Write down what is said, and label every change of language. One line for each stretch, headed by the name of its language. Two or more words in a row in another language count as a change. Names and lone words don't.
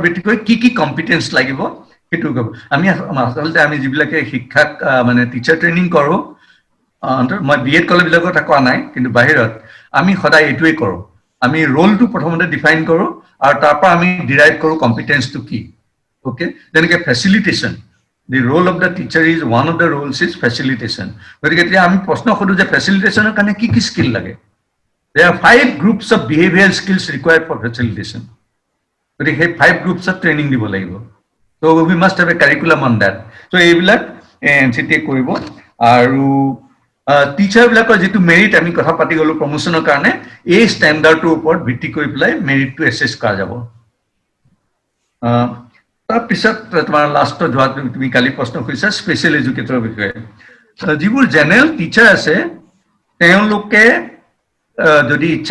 Assamese: ভিত্তি কৰি কি কম্পিটেন্স লাগিব সেইটো আমি আচলতে আমি যিবিলাকে শিক্ষাক মানে
English: teacher training
Assamese: কৰো মই বিএড কলেজবিলাকত কথা কোৱা নাই কিন্তু বাহিৰত আমি সদায় এইটোৱে কৰো আমি ৰোলটো প্ৰথমতে ডিফাইন কৰো আৰু তাৰ পৰা আমি ডিৰাইভ কৰো কম্পিটেন্সটো কি ওকে যেনেকে ফেচিলিটেশন
English: the role of the teacher is one of the roles is facilitation
Assamese: গতিকে এতিয়া আমি প্ৰশ্ন কৰো যে ফেচিলিটেশনৰ কাৰণে কি স্কিল লাগে
English: there are 5 groups of behavioral skills required for facilitation
Assamese: গতিকে
English: 5 groups of training
Assamese: দিব লাগিব
English: so we must have a curriculum on that so
Assamese: এইবিলাক NCT কৰিব আৰু টিচাৰ বিলাকৰ যেটো মেৰিট আমি কথা পাতি গলো প্ৰমোশনৰ কাৰণে এই ষ্টেণ্ডাৰ্ডৰ ওপৰত ভিত্তি কৰি পেলাই মেৰিটটো এসেস কৰা যাব তাৰপিছত তোমাৰ লাষ্টত যোৱা তুমি কালি প্ৰশ্ন কৰিছা
English: special educator
Assamese: বিষয়ে যিবোৰ
English: general teacher
Assamese: আছে তেওঁলোকে যদি ইচ্ছা